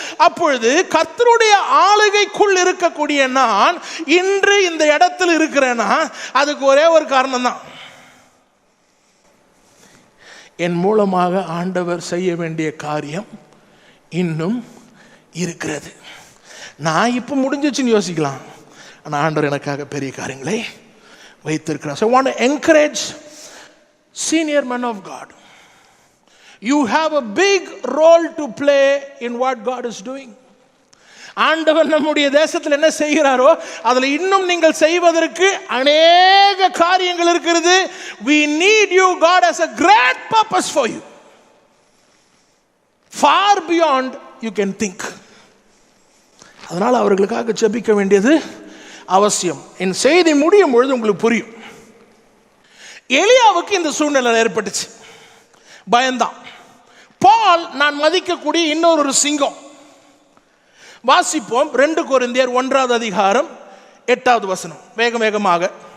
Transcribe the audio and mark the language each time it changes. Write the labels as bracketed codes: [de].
[ta] அப்பொழுது கர்த்தருடைய ஆளுகைக்குள் இருக்கக்கூடிய நான் இன்று இந்த இடத்தில் இருக்கிறேன்னா அதுக்கு ஒரே ஒரு காரணம் தான். என் மூலமாக ஆண்டவர் செய்ய வேண்டிய காரியம் இன்னும் இருக்கிறது. நான் இப்போ முடிஞ்சிச்சுன்னு யோசிக்கலாம், ஆனால் ஆண்டவர் எனக்காக பெரிய காரியங்களை வைத்திருக்கிறார். [en] So I want to encourage senior men of God. You have a big role to play in what God is doing. [ta] ஆண்டவர் நம்முடைய தேசத்தில் என்ன செய்கிறாரோ அதில் இன்னும் நீங்கள் செய்வதற்கு அநேக காரியங்கள் இருக்கிறது. [en] We need you. God has a great purpose for you, far beyond you can think. [ta] அதனால் அவர்களுக்காக ஜெபிக்க வேண்டியது அவசியம். என் செய்தி முடியும் பொழுது உங்களுக்கு புரியும். எலியாவுக்கு இந்த சூழ்நிலை ஏற்பட்டுச்சு, பயந்தான். பால் நான் மதிக்கக்கூடிய இன்னொரு சிங்கம். வாசிப்போம் 2 கொரிந்தியர் 1 அதிகாரம் 8 வேக வேகமாக.